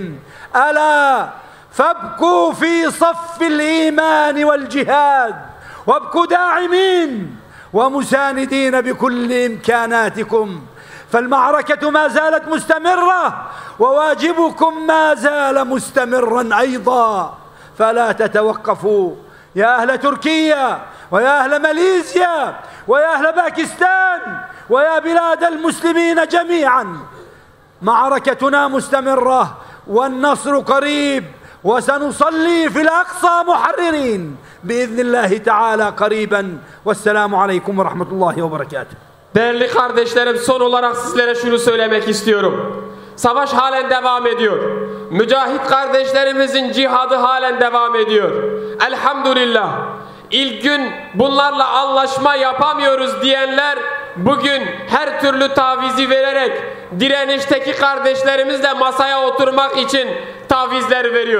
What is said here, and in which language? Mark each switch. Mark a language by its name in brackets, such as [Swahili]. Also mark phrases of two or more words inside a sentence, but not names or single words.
[Arabic] ألا فابقوا في صف الإيمان والجهاد وابقوا داعمين ومساندين بكل إمكاناتكم فالمعركة ما زالت مستمرة وواجبكم ما زال مستمرا أيضا، فلا تتوقفوا يا أهل تركيا ويا أهل ماليزيا ويا أهل باكستان ويا بلاد المسلمين جميعا. معركتنا مستمرة والنصر قريب، وسنصلي في الأقصى محررين بإذن الله تعالى قريبا. والسلام عليكم ورحمة الله وبركاته. [Turkish] Değerli kardeşlerim, son olarak sizlere şunu söylemek istiyorum. Savaş halen devam ediyor. Mücahit kardeşlerimizin cihadı halen devam ediyor. Elhamdülillah. İlk gün bunlarla anlaşma yapamıyoruz diyenler bugün her türlü tavizi vererek direnişteki kardeşlerimizle masaya oturmak için tavizler veriyor.